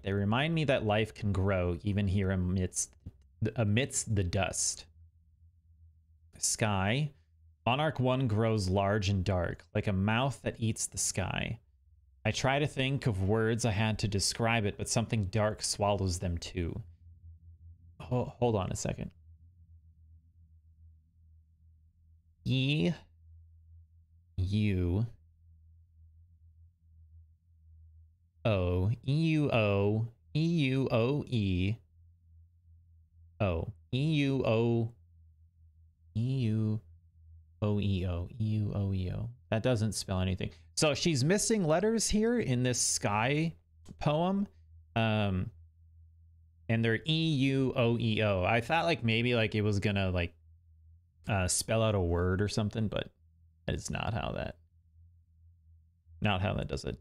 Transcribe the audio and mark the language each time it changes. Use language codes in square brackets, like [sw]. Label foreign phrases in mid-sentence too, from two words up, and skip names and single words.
[en] They remind me that life can grow even here amidst the dust. Sky. Monarch 1 grows large and dark, like a mouth that eats the sky. I try to think of words I had to describe it, but something dark swallows them too. Oh, hold on a second. E. U. O. E-U-O. E-U-O-E. O. E-U-O. E-U-O-E-O. E-U-O-E-O. That doesn't spell anything. So she's missing letters here in this sky poem. And they're E-U-O-E-O. I thought like maybe like it was gonna like spell out a word or something, but it's not how that does it.